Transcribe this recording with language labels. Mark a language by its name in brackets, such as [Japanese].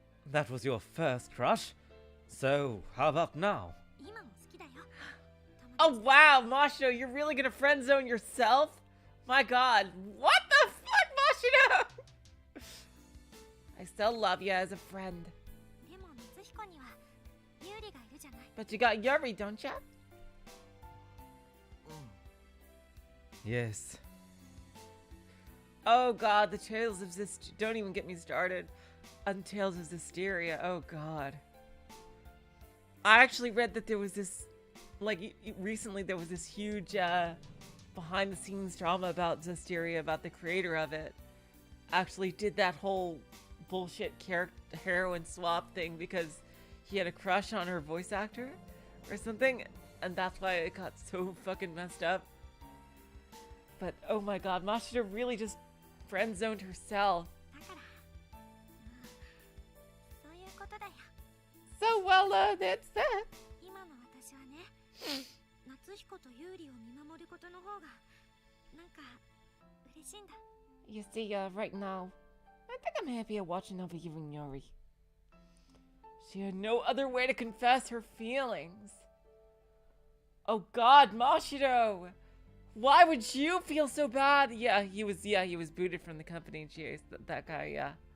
[English] That was your first crush? So, how about now? [Japanese] 今も好きだよ。 [English] Oh wow, Mashino, you're really gonna friend zone yourself? My god, what the fuck, Mashino? I still love you as a friend. [Japanese] でも夏彦にはユーリがいるじゃない。 [English] But you got Yuri, don't ya? [Japanese] うん。 [English] Yes. Oh god, the Tales of don't even get me started on Tales of Zestiria. Oh god. I actually read that there was this, like, recently there was this huge behind the scenes drama about Zestiria, about the creator of it. Actually did that whole bullshit heroine swap thing because he had a crush on her voice actor or something, and that's why it got so fucking messed up. But oh my god, Mashita really just friend-zoned herself. [Japanese] だからそういうことだよ。 [English] So well, that's that. [Japanese] 今の私はね、夏彦と優里を見守ることの方がなんか嬉しいんだ。 [English] You see, right now, I think I'm happier watching over you and Yuri. She had no other way to confess her feelings. Oh god, Mashito! Why would you feel so bad? Yeah, he was booted from the company, and that guy, yeah.